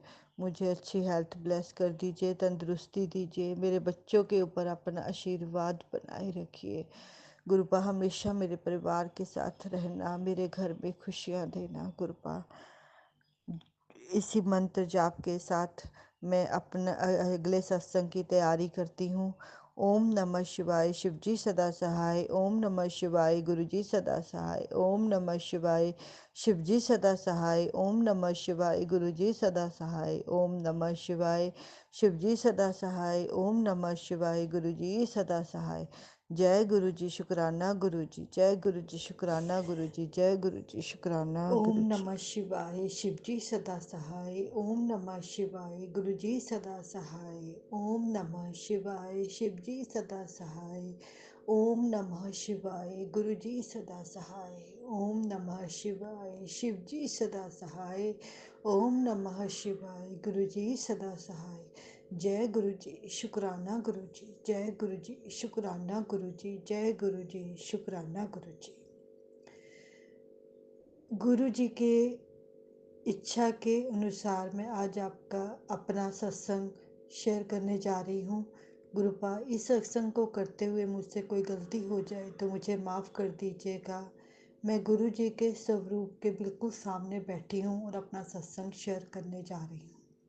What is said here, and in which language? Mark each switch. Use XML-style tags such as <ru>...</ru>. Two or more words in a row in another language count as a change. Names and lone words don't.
<hi>मुझे अच्छी</hi> <en>health bless</en> <hi>कर दीजिए, तंदुरुस्ती दीजिए, मेरे बच्चों के ऊपर अपना आशीर्वाद बनाए रखिए गुरुपा। हमेशा मेरे परिवार के साथ रहना, मेरे घर में खुशियाँ देना गुरुपा। इसी मंत्र जाप के साथ मैं अपना अगले सत्संग की तैयारी करती हूँ।</hi> <sa>ओम नमः शिवाय,</sa> <hi>शिवजी सदा सहाय।</hi> <sa>ओम नमः शिवाय,</sa> <hi>गुरुजी सदा सहाय।</hi> <sa>ओम नमः शिवाय,</sa> <hi>शिवजी सदा सहाय।</hi> <sa>ओम नमः शिवाय,</sa> <hi>गुरुजी सदा सहाय।</hi> <sa>ओम नमः शिवाय,</sa> <hi>शिवजी सदा सहाय।</hi> <sa>ओम नमः शिवाय,</sa> <hi>गुरुजी सदा सहाय। जय गुरु जी, शुक्राना गुरु जी। जय गुरु जी, शुक्राना गुरु जी। जय गुरु जी, शुक्राना ओम गुरु जी।</hi> <sa>नमः शिवाय,</sa> <hi>शिवजी सदा सहाय।</hi> <sa>ओम नमः शिवाय,</sa> <hi>गुरुजी सदा सहाय।</hi> <sa>ओम नमः शिवाय,</sa> <hi>शिवजी सदा सहाय।</hi> <sa>ओम नमः शिवाय,</sa> <hi>गुरुजी सदा सहाय।</hi> <sa>ओम नमः शिवाय,</sa> <hi>शिवजी सदा सहाय।</hi> <sa>ओम नमः शिवाय,</sa> <hi>गुरुजी सदा सहाय। जय गुरु जी, शुक्राना गुरु जी। जय गुरु जी, शुक्राना गुरु जी। जय गुरु जी, शुक्राना गुरु जी। गुरु जी के इच्छा के अनुसार मैं आज आपका अपना सत्संग शेयर करने जा रही हूँ। गुरुपा, इस सत्संग को करते हुए मुझसे कोई गलती हो जाए तो मुझे माफ़ कर दीजिएगा। मैं गुरु जी के स्वरूप के बिल्कुल सामने बैठी हूँ और अपना सत्संग शेयर करने जा रही हूँ।</hi>